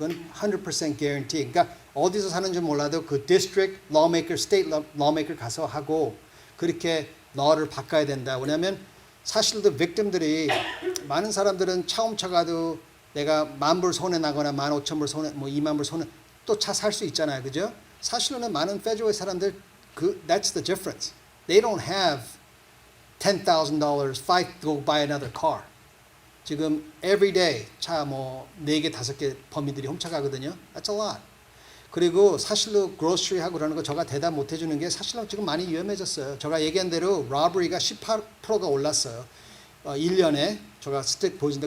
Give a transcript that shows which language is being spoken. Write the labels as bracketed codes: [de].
[ko] 그건 [en] 100% guarantee. [ko] 그러니까 어디서 사는지 몰라도 그 district lawmaker, state lawmaker 가서 하고 그렇게 law를 바꿔야 된다. 왜냐하면 사실도 victim들이 많은 사람들은 차 훔쳐가도 내가 10,000불 손해 나거나 15,000불 손해, 뭐 20,000불 손해 또 차 살 수 있잖아요, 그죠? 사실은 많은 페드럴 사람들 [en] that's the difference. They don't have $10,000 fight to go buy another car. [ko] 지금 every day 차 뭐 4개 5개 범인들이 훔쳐가거든요. [en] That's a lot. [ko] 그리고 사실로 grocery 하고 그러는 거 제가 대답 못 해주는 게 사실로 지금 많이 위험해졌어요. 제가 얘기한 대로 robbery가 18%가 올랐어요. 1년에 제가 스택 보여준다.